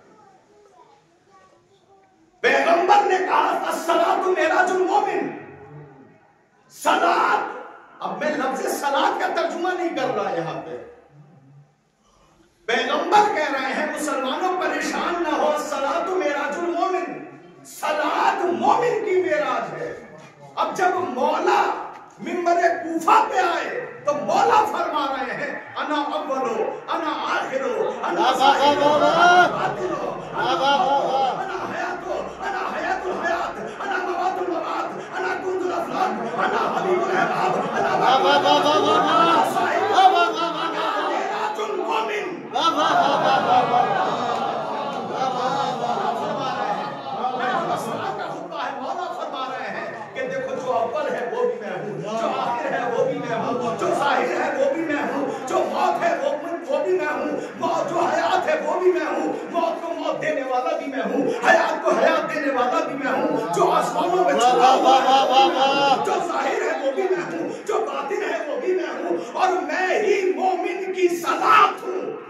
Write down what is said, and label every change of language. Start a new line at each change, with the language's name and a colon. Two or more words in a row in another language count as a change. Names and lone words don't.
Hindi: पैगंबर ने कहा
Arabic: الصلاة معراج المؤمن,
Hindi: सलात, अब मैं लफ्ज़ सलात का तर्जुमा नहीं कर रहा यहां पे। पैगंबर कह रहे हैं मुसलमानों परेशान ना हो,
Arabic: الصلاة معراج المؤمن,
Hindi: सलात मोमिन की मेराज है। अब जब मौला मिंबरे कूफा पे आए तो मौला फरमा रहे हैं
Arabic: أنا الأول أنا الآخر أنا الظاهر أنا الباطن أنا الحياة أنا حياة الحياة أنا موت الموت أنا كنز الأفلاك أنا حبيب الأحباب أنا معراج المؤمن.
Hindi: अव्वल है वो भी मैं हूँ, जो आखिर है वो भी मैं हूँ, जो जाहिर है वो भी मैं हूँ, जो मौत है वो भी मैं हूँ, मौत जो हयात है वो भी मैं हूँ, मौत को मौत देने वाला भी मैं हूँ, हयात को हयात देने वाला भी मैं हूँ, जो आसमानों में छुपा हुआ है, जो जाहिर है वो भी मैं हूँ, जो बातिन है वो भी मैं हूँ, और मैं ही मोमिन की सलात हूँ।